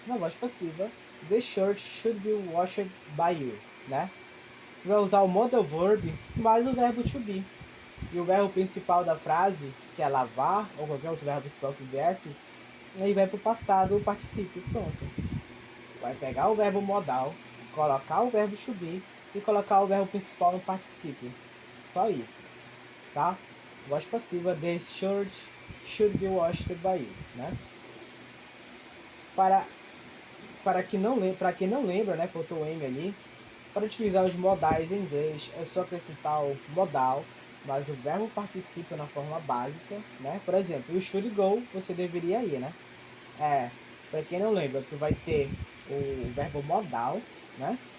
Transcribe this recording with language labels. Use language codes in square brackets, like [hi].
[pt] Na voz passiva, [en] the shirt should be washed by you, [pt] né? Você vai usar o modal verb mais o verbo to be. E o verbo principal da frase, que é lavar, ou qualquer outro verbo principal que viesse, aí vai pro passado o particípio. Pronto. Vai pegar o verbo modal, colocar o verbo to be e colocar o verbo principal no particípio. Só isso, tá? Voz passiva, [en] the shirt should be washed by you, [pt] né? Para quem não lembra, né, faltou o M ali, para utilizar os modais em inglês é só acrescentar o modal, mas o verbo participa na forma básica, né? Por exemplo, o should go, você deveria ir, né? Para quem não lembra, tu vai ter o verbo modal, né?